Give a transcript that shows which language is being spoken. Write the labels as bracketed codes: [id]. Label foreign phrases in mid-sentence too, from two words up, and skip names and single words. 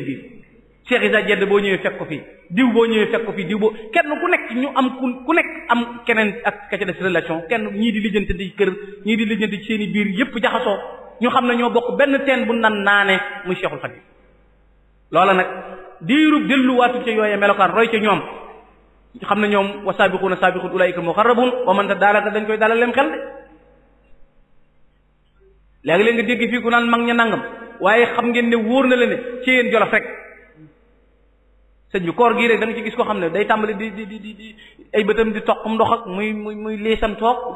[wo] biir Cheikh Issa Diène boo ñëwee fekk ko fii diw boo ñëwee fekk ko fii diw boo kenn ku nekk ñu am ku nekk am keneen ak ka ca des relation kenn ñii di lijjante di kër ñii di lijjante ci seen i biir yépp jaxasoo ñu xam ne ñoo bokk benn teen bu nan naane muy Cheikhul Khadim loola nag diirub delluwaatu ca yooyee melokaan roy ca ñoom xam ne ñoom [ar] والسابقون السابقون أولئك المقربون [wo] wa man ta daalaka dañ koy dalal lem xel de léegi-léeg nga dégg fii ku naan mag ña nangam waaye xam ngeen ne wóor na leen ne ci yéen Jolof rek sëñ bi koor gii rek da nga ci gis ko xam ne day tàmbali di ay bëtam di toq ndox ak muy leesam toog di